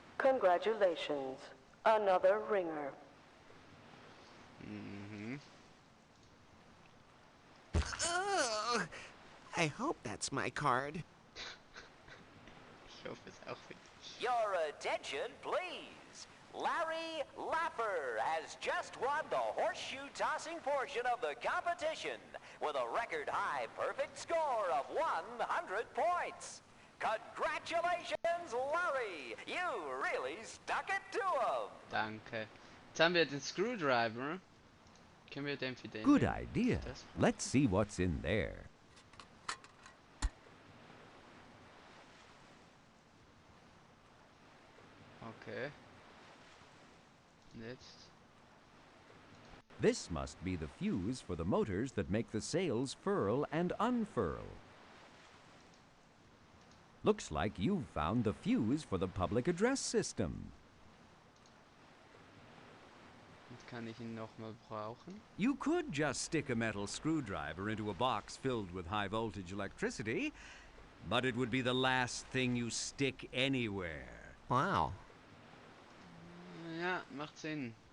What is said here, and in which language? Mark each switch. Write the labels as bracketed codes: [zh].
[en] Congratulations. Another ringer. Ugh. I hope that's my card. [de] Ich hoffe es auch für dich. [en] Your attention, please. Larry Lapper has just won the horseshoe tossing portion of the competition with a record high perfect score of 100 points. Congratulations, Larry! You really stuck it to him! [de] Danke. Jetzt haben wir den Screwdriver. Können wir den für den [en] Good [de] nehmen? [en] idea. [de] Das- [en] Let's see what's in there. [de] Okay. Und jetzt? [en] This must be the fuse for the motors that make the sails furl and unfurl. Looks like you've found the fuse for the public address system. [de] Jetzt kann ich ihn nochmal brauchen. [en] You could just stick a metal screwdriver into a box filled with high voltage electricity, but it would be the last thing you stick anywhere. Wow. [de] Ja, macht Sinn.